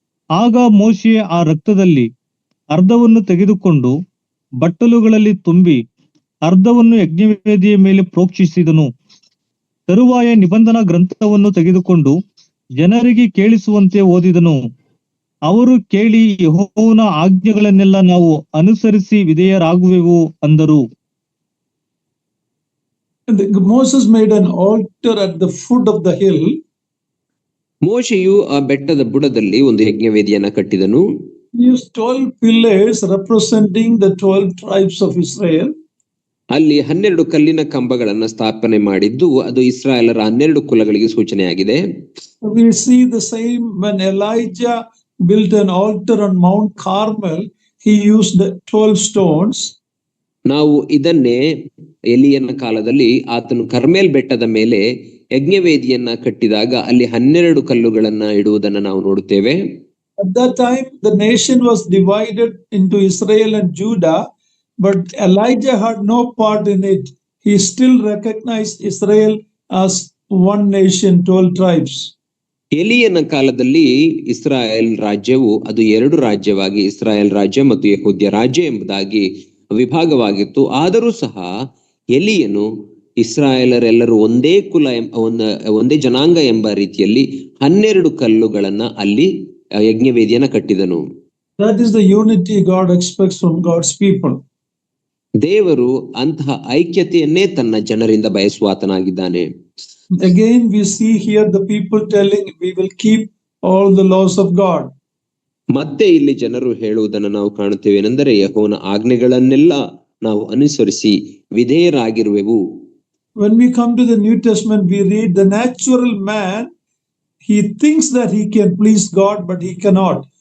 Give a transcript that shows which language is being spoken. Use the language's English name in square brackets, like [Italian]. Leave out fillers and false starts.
[Kannada] ಆಗ ಮೋಶೆ ಆ ರಕ್ತದಲ್ಲಿ ಅರ್ಧವನ್ನು ತೆಗೆದುಕೊಂಡು ಬಟ್ಟಲುಗಳಲ್ಲಿ ತುಂಬಿ ಅರ್ಧವನ್ನು ಯಜ್ಞವೇದಿಯ ಮೇಲೆ ಪ್ರೋಕ್ಷಿಸಿದನು. ತರುವಾಯ ನಿಬಂಧನಾ ಗ್ರಂಥವನ್ನು ತೆಗೆದುಕೊಂಡು ಜನರಿಗೆ ಕೇಳಿಸುವಂತೆ ಓದಿದನು. ಅವರು ಕೇಳಿ ಯೆಹೋವನ ಆಜ್ಞೆಗಳನ್ನೆಲ್ಲ ನಾವು ಅನುಸರಿಸಿ ವಿಧೇಯರಾಗುವೆವು ಅಂದರು. [English] Moses made an altar at the foot of the hill. [Kannada] ಮೋಶೆಯು ಆ ಬೆಟ್ಟದ ಬುಡದಲ್ಲಿ ಒಂದು ಯಜ್ಞವೇದಿಯನ್ನ ಕಟ್ಟಿದನು. [English] He used 12 pillars representing the 12 tribes of Israel. [Kannada] ಅಲ್ಲಿ 12 ಕಲ್ಲಿನ ಕಂಬಗಳನ್ನ ಸ್ಥಾಪನೆ ಮಾಡಿದ್ದು ಅದು ಇಸ್ರಾಯೇಲರ 12 ಕುಲಗಳಿಗೆ ಸೂಚನೆಯಾಗಿದೆ. [English] We see the same when Elijah built an altar on Mount Carmel. He used the 12 stones. [Kannada] ನಾವು ಇದನ್ನೇ ಎಲಿಯನ ಕಾಲದಲ್ಲಿ ಆತನು ಕರ್ಮೇಲ್ ಬೆಟ್ಟದ ಮೇಲೆ ಯಜ್ಞವೇದಿಯನ್ನ ಕಟ್ಟಿದಾಗ ಅಲ್ಲಿ 12 ಕಲ್ಲುಗಳನ್ನ ಇಡುವುದನ್ನ ನಾವು ನೋಡುತ್ತೇವೆ. [English] At that time, the nation was divided into Israel and Judah, but Elijah had no part in it. He still recognized Israel as one nation, 12 tribes. [Kannada] ಎಲಿಯನ ಕಾಲದಲ್ಲಿ ಇಸ್ರಾಯೇಲ್ ರಾಜ್ಯವು ಅದು 2 ರಾಜ್ಯವಾಗಿ ಇಸ್ರಾಯೇಲ್ ರಾಜ್ಯ ಮತ್ತು ಯೆಹೂದ್ಯ ರಾಜ್ಯ ಎಂಬುದಾಗಿ ವಿಭಾಗವಾಗಿತ್ತು. ಆದರೂ ಸಹ ಎಲಿಯನು ಇಸ್ರಾಯೇಲರೆಲ್ಲರೂ ಒಂದೇ ಕುಲ ಒಂದೇ ಜನಾಂಗ ಎಂಬ ರೀತಿಯಲ್ಲಿ 12 ಕಲ್ಲುಗಳನ್ನ ಅಲ್ಲಿ ಯಜ್ಞವೇದಿಯನ್ನ ಕಟ್ಟಿದನು. [English] That is the unity God expects from God's people. [Kannada] ದೇವರು ಅಂತಹ ಐಕ್ಯತೆಯನ್ನೇ ತನ್ನ ಜನರಿಂದ ಬಯಸುವಾತನಾಗಿದ್ದಾನೆ. [English] Again, we see here the people telling, we will keep all the laws of God. [Kannada] ಮತ್ತೆ ಇಲ್ಲಿ ಜನರು ಹೇಳುವುದನ್ನು ನಾವು ಕಾಣುತ್ತೇವೆ, ಏನೆಂದರೆ ಯೆಹೋವನ ಆಜ್ಞೆಗಳನ್ನೆಲ್ಲ ನಾವು ಅನುಸರಿಸಿ ವಿಧೇಯರಾಗಿರುವೆವು. [English] When we come to the New Testament, we read the natural man, he thinks that he can please God, but he cannot.